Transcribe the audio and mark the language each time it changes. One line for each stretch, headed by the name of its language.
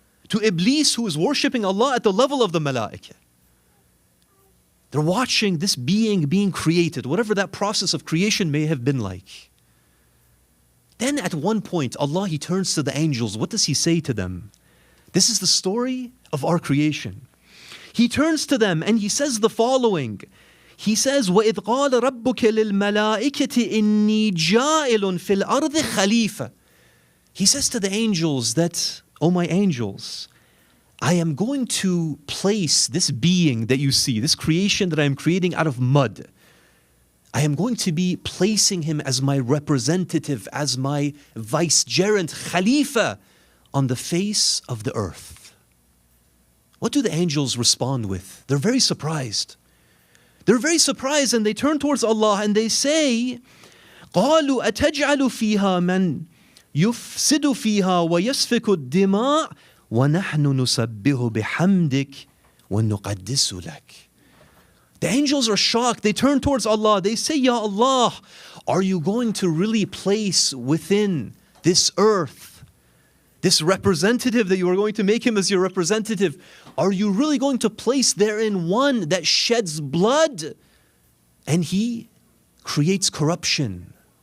English: To Iblis, who is worshipping Allah at the level of the malaika. They're watching this being being created, whatever that process of creation may have been like. Then at one point, Allah, He turns to the angels. What does He say to them? This is the story of our creation. He turns to them and He says the following. He says,
Arabic: وَإِذْ قَالَ رَبُّكَ لِلْمَلَائِكَةِ إِنِّي جَائِلٌ فِي الْأَرْضِ خَلِيفَةً.
English: He says to the angels that, "O my angels, I am going to place this being that you see, this creation that I am creating out of mud, I am going to be placing him as my representative, as my vicegerent, Khalifa, on the face of the earth." What do the angels respond with? They're very surprised. They're very surprised and they turn towards Allah and they say,
Arabic: قَالُوا أَتَجْعَلُ فِيهَا مَنْ يُفْسِدُ فِيهَا وَيَسْفِكُ الدِّمَاءَ وَنَحْنُ نُسَبِّهُ بِحَمْدِكَ وَنُقَدِّسُ لَكَ.
English: The angels are shocked. They turn towards Allah. They say, Ya Allah, are you going to really place within this earth this representative that you are going to make him as your representative? Are you really going to place therein one that sheds blood and he creates corruption?